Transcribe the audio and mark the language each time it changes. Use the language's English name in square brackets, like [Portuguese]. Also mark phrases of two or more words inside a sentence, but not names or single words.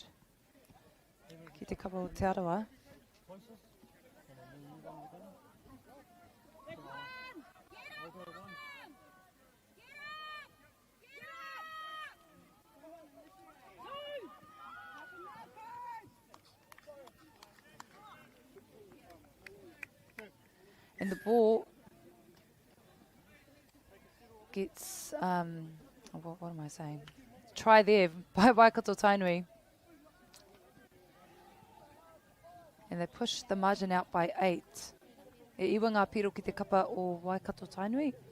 [Māori] Ki te kapa o Te Arawa. [English] And the ball gets, what am I saying? Try there by Waikato Tainui. And they push the margin out by 8. [Māori] E iwa ngā piro ki te kapa o Waikato Tainui.